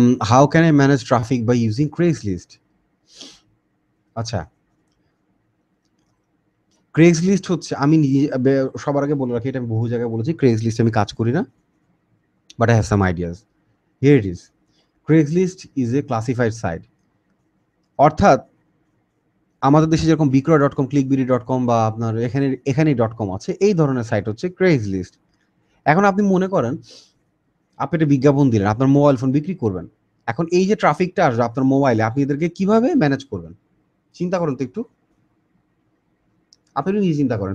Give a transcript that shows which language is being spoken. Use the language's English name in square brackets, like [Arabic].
[English] How can I manage traffic by using Craigslist? [Bangla] আচ্ছা, ক্রেগসলিস্ট হচ্ছে, আমি নিজে সবার আগে বলে রাখি, এটা আমি বহু জায়গায় বলেছি, ক্রেগসলিস্ট আমি কাজ করি না। [English] But I have some ideas. Here it is. Craigslist is a classified site. [Bangla] অর্থাৎ আমাদের দেশে যেরকম বিক্রয়.com, clickbiddy.com বা আপনার এখানে .com আছে, এই ধরনের সাইট হচ্ছে Craigslist। এখন আপনি মনে করেন আপনি একটা বিজ্ঞাপন দিলেন, আপনার মোবাইল ফোন বিক্রি করবেন। এখন এই যে ট্রাফিকটা আসবে আপনার মোবাইলে, আপনি এদেরকে কিভাবে ম্যানেজ করবেন? চিন্তা করেন তো একটু। আপনি নিজে চিন্তা করেন।